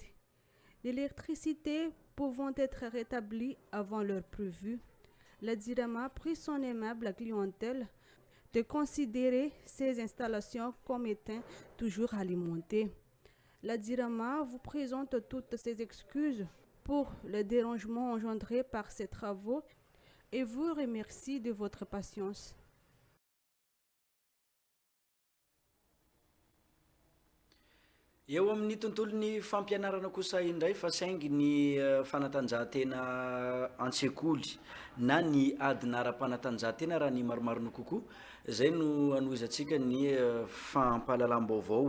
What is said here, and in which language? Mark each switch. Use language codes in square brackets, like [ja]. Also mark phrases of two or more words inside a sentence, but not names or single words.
[fr] L'électricité pouvant être rétablie avant l'heure prévue, la Jirama prie son aimable clientèle de considérer ces installations comme étant toujours alimentées. La Jirama vous présente toutes ses excuses pour le dérangement engendré par ces travaux et vous remercie de votre patience. [mg] Eo amin'ny tontolon'ny fampianarana kosa indray fa saingy ny fanatanjahantena an-tsekoly na ny adina ara-panatanjahantena raha ny maromarony kokoa zay no anoizantsika ny fampahalalam-baovao.